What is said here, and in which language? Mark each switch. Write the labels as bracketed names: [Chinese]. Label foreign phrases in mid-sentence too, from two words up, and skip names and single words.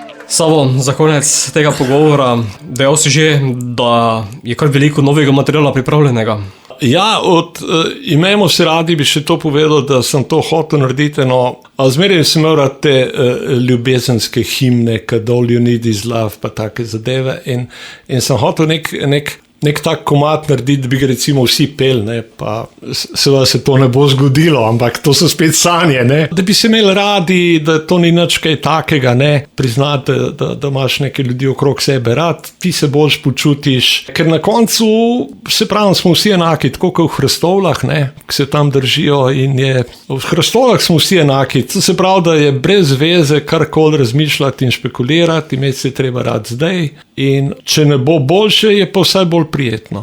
[Slovenian] Savo, za konec tega pogovora, dejal si že, da je kar veliko novega materiala pripravljenega. Ja, Imejmo se radi bi še to povedal, da sem to hotel narediti, a zmeraj sem imel rad te ljubezenske himne, kad [English] all you need is love, [Slovenian] pa take zadeve in sem hotel nek tak komad narediti, da bi ga recimo vsi pel, ne, pa seveda se to ne bo zgodilo, ampak to so spet sanje, ne. Da bi se imeli radi, da to ni nič kaj takega, ne, priznati, da imaš neke ljudi okrog sebe rad, ti se boljš počutiš, ker na koncu, se pravi, smo vsi enaki, tako kot v Hrastovljah, ne, ki se tam držijo in v Hrastovljah smo vsi enaki, to se pravi, da je brez veze karkoli razmišljati in špekulirati, imeti se treba rad zdaj in če ne bo boljše, je pa vsaj bolj prijetno.